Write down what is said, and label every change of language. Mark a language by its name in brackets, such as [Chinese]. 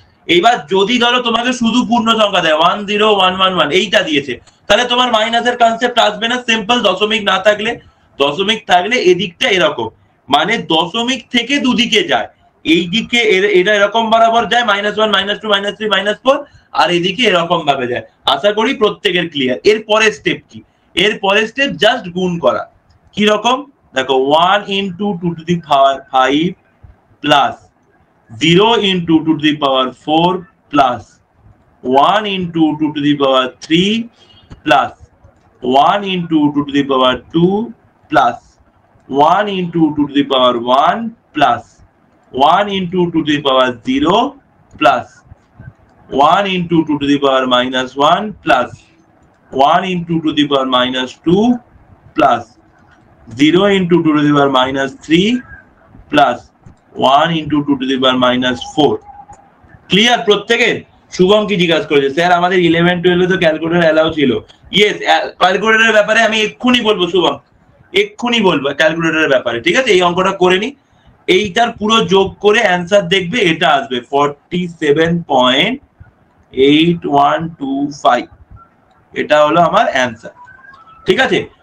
[Bangla] এইবার যদি ধরো তোমাকে শুধু পূর্ণ সংখ্যা দেয় 10111 এইটা দিয়েছে, তাহলে তোমার মাইনাসের কনসেপ্ট আসবে না, সিম্পল দশমিক না থাকলে। দশমিক থাকলে এদিকটা এরকম, মানে দশমিক থেকে দুদিকে যায়, এই দিকে এটা এরকম বরাবর যায় -1 -2 -3 -4, আর এদিকে এরকম ভাবে যায়। আশা করি প্রত্যেকের ক্লিয়ার। এর পরের স্টেপ কি, এর পরের স্টেপ জাস্ট গুণ করা। কি রকম দেখো, [English] 1 into 2 to the power 5 plus 0 into 2 to the power 4 plus 1 into 2 to the power 3 plus 1 into 2 to the power 2 plus 1 into 2 to the power 1 plus 1 into 2 to the power 0 plus 1 into 2 to the power -1 plus 1 into 2 to the power -2 plus 0 into 2 to the power -3 plus 1 into 2 to the power -4। [Bangla] Clear প্রত্যেকের? শুভম কি জিজ্ঞাসা করেছে, sir আমাদের 11-12 তো calculator allow ছিল। Yes, ক্যালকুলেটরের ব্যাপারে আমি এক্ষুনি বলবো শুভম, এক্ষুনি বলবো ক্যালকুলেটরের ব্যাপারে, ঠিক আছে? এই অঙ্কটা করে নি, এইটার পুরো যোগ করে অ্যান্সার দেখবে এটা আসবে 47.8125, এটা হলো আমার অ্যান্সার, ঠিক আছে?